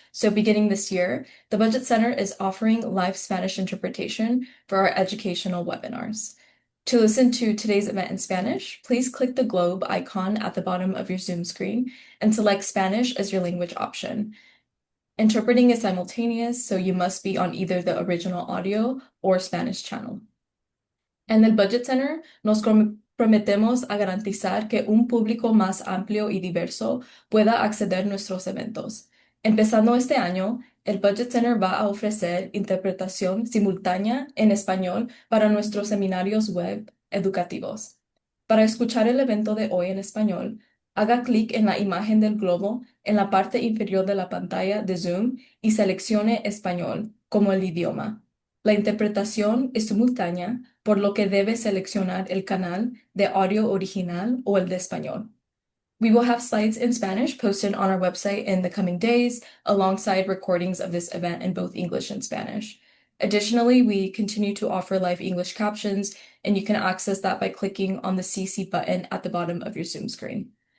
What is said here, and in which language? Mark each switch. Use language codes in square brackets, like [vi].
[en] So beginning this year, the Budget Center is offering live Spanish interpretation for our educational webinars. To listen to today's event in Spanish, please click the globe icon at the bottom of your Zoom screen and select Spanish as your language option. Interpreting is simultaneous, so you must be on either the original audio or Spanish channel. [es] En el Budget Center nos prometemos a garantizar que un público más amplio y diverso pueda acceder a nuestros eventos. Empezando este año, el Budget Center va a ofrecer interpretación simultánea en español para nuestros seminarios web educativos. Para escuchar el evento de hoy en español, haga clic en la imagen del globo en la parte inferior de la pantalla de Zoom y seleccione español como el idioma. La interpretación es simultánea, por lo que debe seleccionar el canal de audio original o el de español. [en] We will have slides in Spanish posted on our website in the coming days, alongside recordings of this event in both English and Spanish. Additionally, we continue to offer live English captions, and you can access that by clicking on the CC button at the bottom of your Zoom screen.